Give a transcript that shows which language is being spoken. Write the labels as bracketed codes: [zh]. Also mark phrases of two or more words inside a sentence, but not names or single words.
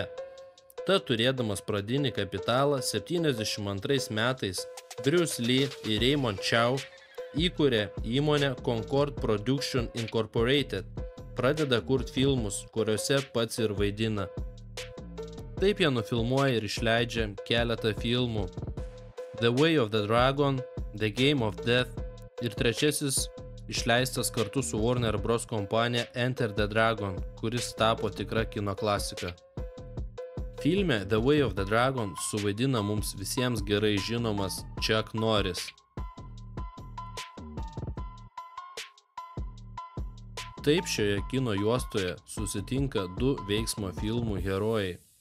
[lt] Tad turėdamas pradinį kapitalą 72 metais Bruce Lee ir Raymond Chow įkūrė įmonę Concord Production Incorporated, pradeda kurti filmus, kuriuose pats ir vaidina. Taip jie nufilmuoja ir išleidžia keletą filmų: The Way of the Dragon, The Game of Death ir trečiasis išleistas kartu su Warner Bros. Kompanija Enter the Dragon, kuris tapo tikra kino klasika. Filme The Way of the Dragon suvaidina mums visiems gerai žinomas Chuck Norris. Taip šioje kino juostoje susitinka 2 veiksmo filmų herojai.